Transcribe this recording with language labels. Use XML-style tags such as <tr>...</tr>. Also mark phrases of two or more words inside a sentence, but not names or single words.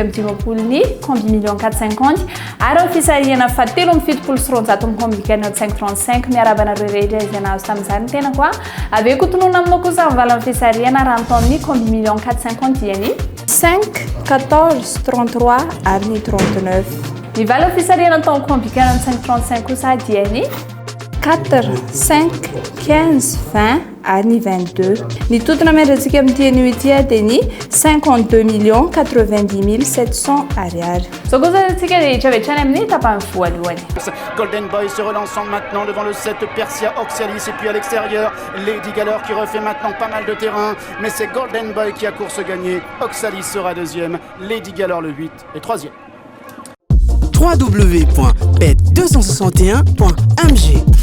<mg>amin'ny dimapolony combi million 450 ary ny fisariana fa 3 amin'ny fitopolo sy roanjato amin'ny combikany 535 miarabana rehetra izay nahazo tamin'izany ny tenako a aveo kotonona aminao kosa amin'ny valan'ny fisariana raha nytao amin'ny combi million 450 diany 5 14 33 ary ny 39 ny valan'ny fisariana tao amin'ny combikany 535 kosa diany 4, 5, 15, 20 ary ny 22. Ny totona miandratsika amin'ny TNUT dia ny 52 90 700 ariary. So kosa tsika rehetra vetrany amin'ny tapany voalohany.</mg> <fr>Golden Boy se relançant maintenant devant le 7 Persia Oxalis et puis à l'extérieur Lady Galler qui refait maintenant pas mal de terrain mais c'est Golden Boy qui a course gagnée. Oxalis sera deuxième, Lady Galler le 8 et troisième. www.bet261.mg.</fr>